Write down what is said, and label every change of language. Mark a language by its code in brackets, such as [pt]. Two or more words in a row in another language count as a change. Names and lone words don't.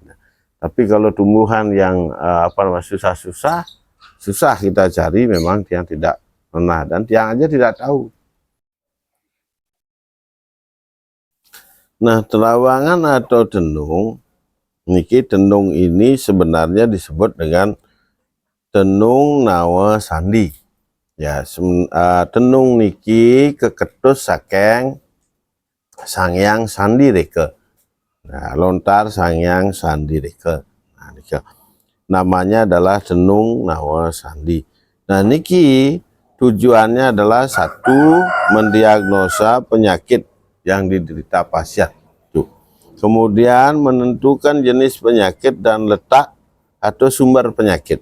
[id] Tapi kalau tumbuhan yang susah kita cari, memang Tiang tidak pernah dan Tiang aja tidak tahu. Nah, terawangan atau tenung, niki tenung ini sebenarnya disebut dengan tenung nawa sandi. [ban] Ya, tenung niki keketus saking Sangyang Sandi Reke. [id] Nah, lontar Sangyang Sandi Reke. Nah, niki namanya adalah tenung nawa sandi. Nah, niki tujuannya adalah satu, mendiagnosa penyakit yang diderita pasien. Tuh. Kemudian menentukan jenis penyakit dan letak atau sumber penyakit.